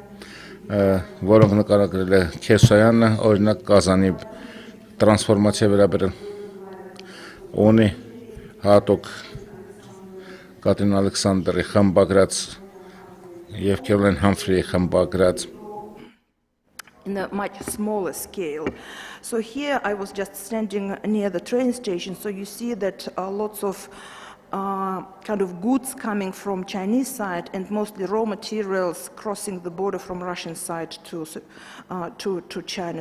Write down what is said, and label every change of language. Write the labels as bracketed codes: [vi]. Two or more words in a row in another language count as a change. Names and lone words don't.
[hy] որոնք նկարագրել է Քեսոյանը, օրինակ Կազանի տրանսֆորմացիա վերաբերել, ունի հատուկ Կատրին Ալեքսանդրի խմբագրած եւ Քերոլայն Համֆրիի խմբագրած [en] in a much smaller scale. So here I was just standing near the train station, so you see that lots of kind of goods coming from Chinese side and mostly raw materials crossing the border from Russian side to China.